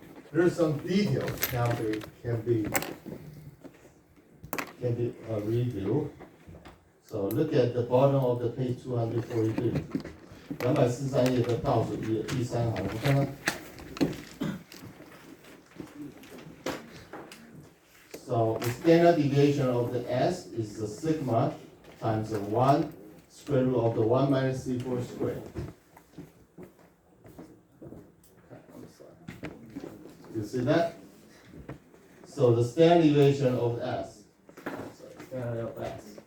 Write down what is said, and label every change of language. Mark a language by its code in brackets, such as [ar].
[en] There are some details now they can be reviewed. So look at the bottom of the page 243. [zh] 243页的倒数第3行，我们看看。 [en] So the standard deviation of the S is the sigma times the 1 square root of the 1 minus C4 squared. You see that? So the standard deviation of S, standard of S.